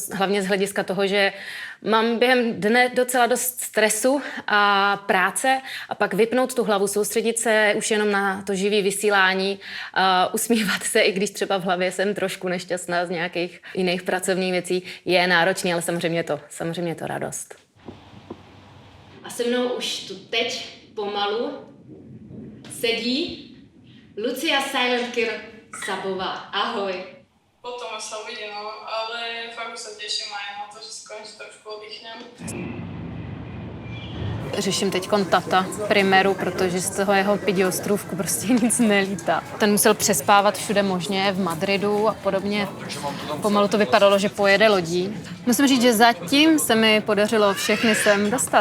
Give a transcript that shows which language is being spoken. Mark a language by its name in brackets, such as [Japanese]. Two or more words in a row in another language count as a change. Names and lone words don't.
[Czech] hlavně z hlediska toho, že mám během dne docela dost stresu a práce a pak vypnout tu hlavu, soustředit se už jenom na to živý vysílání, usmívat se, i když třeba v hlavě jsem trošku nešťastná z nějakých jiných pracovních věcí, je náročný, ale samozřejmě je to radost. A se mnou už tu teď pomalu sedí Lucia Silent Kill Sabová. Ahoj. [Slovak] Potom sa uvidí, no, ale fakt už sa teším aj na to, že si konečne trošku oddychnem. [Czech] Řeším teď Tata Primeru, protože z toho jeho pidiostrůvku prostě nic nelítá. Ten musel přespávat všude možně, v Madridu a podobně. Pomalu to vypadalo, že pojede lodí. Musím říct, že zatím se mi podařilo všechny sem dostat.